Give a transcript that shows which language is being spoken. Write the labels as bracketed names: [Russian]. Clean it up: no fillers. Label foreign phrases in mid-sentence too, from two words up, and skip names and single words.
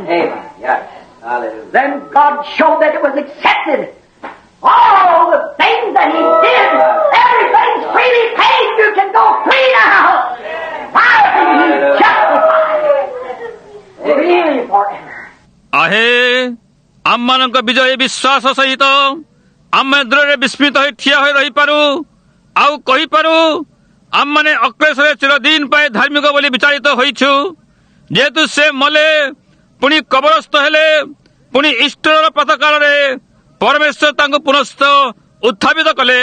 [English] Amen. Yes. Hallelujah. Then God showed that it was accepted. All the things that He did, everything's freely paid. You can go free now. Why is He justified? Really forever. [Odia] आहे ଆମମାନଙ୍କ ବିଜୟୀ ବିଶ୍ୱାସ ସହିତ ଆମେ ଦୃଢ଼ରେ ବିସ୍ମିତ ହୋଇ ଠିଆ ହୋଇ ରହିପାରୁ ଆଉ କହିପାରୁ ଆମମାନେ ଅକ୍ଲେଶରେ ଚିରଦିନ ପାଇଁ ଧାର୍ମିକ ବୋଲି ବିଚାରିତ ହୋଇଛୁ। ଯେହେତୁ ସେ ମଲେ ପୁଣି କବରସ୍ଥ ହେଲେ ପୁଣି ଇଷ୍ଟର ପ୍ରାତଃକାଳରେ ପରମେଶ୍ୱର ତାଙ୍କୁ ପୁନଃ ଉତ୍ଥାପିତ କଲେ।